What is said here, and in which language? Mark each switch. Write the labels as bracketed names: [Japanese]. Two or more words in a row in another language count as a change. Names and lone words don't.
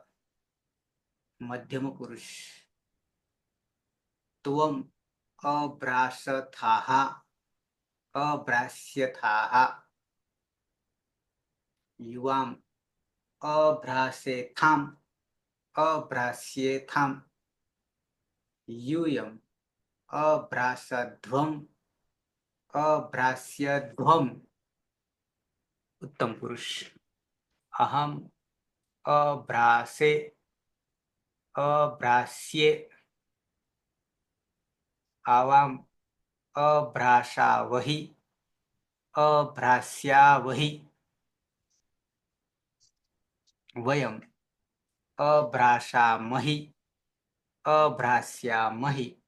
[Sanskrit] मध्यम पुरुष. त्वम अभ्रासथाः अभ्रास्यथाः युवाम अभ्रासेथाम अभ्रास्येथाम यूयम अभ्रासध्वम अभ्रास्यध्वम. उत्तम पुरुष. अहम अभ्रासे अभ्रास्ये आवाम अभ्रासावहि अभ्रास्यावहि वयम अभ्रासामहि अभ्रास्यामहि.